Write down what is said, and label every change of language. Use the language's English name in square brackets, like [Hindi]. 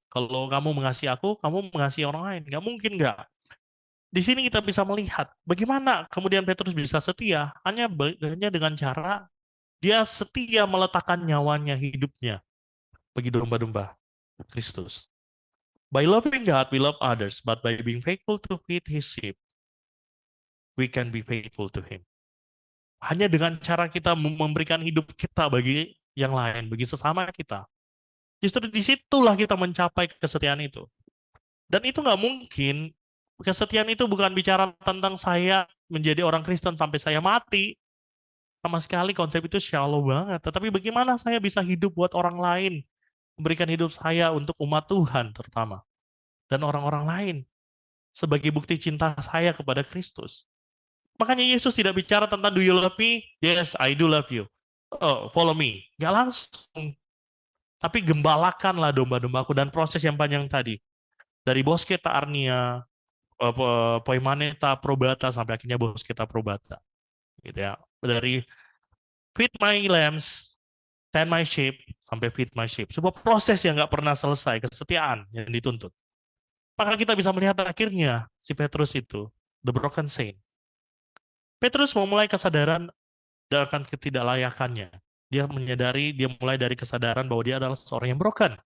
[Indonesian] Kalau kamu mengasihi aku, kamu mengasihi orang lain. Nggak mungkin nggak. Di sini kita bisa melihat bagaimana kemudian Petrus bisa setia. Hanya dengan cara dia setia meletakkan nyawanya, hidupnya bagi domba-domba Kristus. [English] By loving God, we love others. But by being faithful to feed His sheep, we can be faithful to Him. [Indonesian] Hanya dengan cara kita memberikan hidup kita bagi yang lain, bagi sesama kita. Justru disitulah kita mencapai kesetiaan itu. Dan itu nggak mungkin, kesetiaan itu bukan bicara tentang saya menjadi orang Kristen sampai saya mati. Sama sekali konsep itu shallow banget. Tetapi bagaimana saya bisa hidup buat orang lain, memberikan hidup saya untuk umat Tuhan terutama. Dan orang-orang lain. Sebagai bukti cinta saya kepada Kristus. Makanya Yesus tidak bicara tentang [English] do you love me? Yes, I do love you. Oh, follow me. [Indonesian] Nggak langsung. Tapi gembalakanlah domba-dombaku dan proses yang panjang tadi. Dari [Greek] bosketa arnia, poimaneta probata [Indonesian] sampai akhirnya [Greek] bosketa probata. [Indonesian] Gitu ya. Dari [English] feed my lambs, tend my sheep, [Indonesian] sampai [English] feed my sheep. [Indonesian] Sebuah proses yang nggak pernah selesai, kesetiaan yang dituntut. Maka kita bisa melihat akhirnya si Petrus itu [English] the broken saint. [Indonesian] Petrus memulai kesadaran akan ketidaklayakannya. Dia menyadari, dia mulai dari kesadaran bahwa dia adalah seorang yang broken.